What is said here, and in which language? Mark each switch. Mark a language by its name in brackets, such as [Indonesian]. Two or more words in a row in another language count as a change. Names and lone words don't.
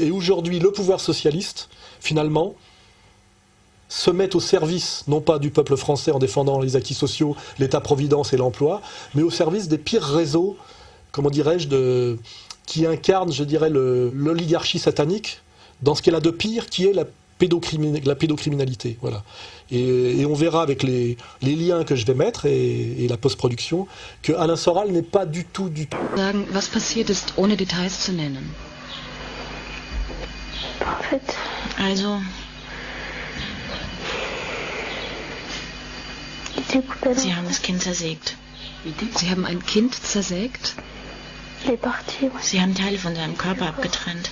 [French] Et aujourd'hui, le pouvoir socialiste, finalement, se met au service, non pas du peuple français en défendant les acquis sociaux, l'État-providence et l'emploi, mais au service des pires réseaux, comment dirais-je, qui incarnent, je dirais, l'oligarchie satanique dans ce qu'elle a de pire, qui est la pédocriminalité. Voilà. Et on verra avec les liens que je vais mettre et la post-production que Alain Soral n'est pas du tout... [German] Sagen, was passiert ist, ohne Details zu nennen. Also... Sie haben das Kind zersägt. Sie haben ein Kind zersägt? Sie haben Teile von seinem Körper abgetrennt.